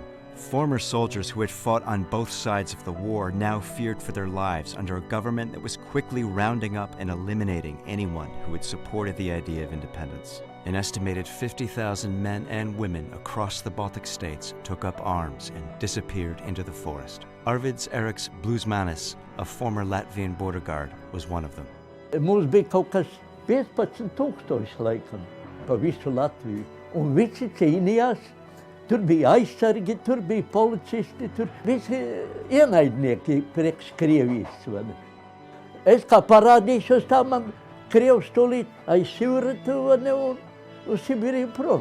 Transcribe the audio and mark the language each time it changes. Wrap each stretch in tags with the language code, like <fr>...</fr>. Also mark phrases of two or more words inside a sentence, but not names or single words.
<en>Former soldiers who had fought on both sides of the war now feared for their lives under a government that was quickly rounding up and eliminating anyone who had supported the idea of independence. An estimated 50,000 men and women across the Baltic states took up arms and disappeared into the forest. Arvids Eriks Blusmanis, a former Latvian border guard, was one of them.</en> <lv>Mums bija kaut kas 15,000 laikam pa visu Latviju, un visi cīnījās. Tur bija aizsargi, tur bija policisti, tur visi ienaidnieki priekš Krievijas. Es kā parādīšos, tā man Krievs tūlīt aizsivratu un Sibiriju prom.</lv>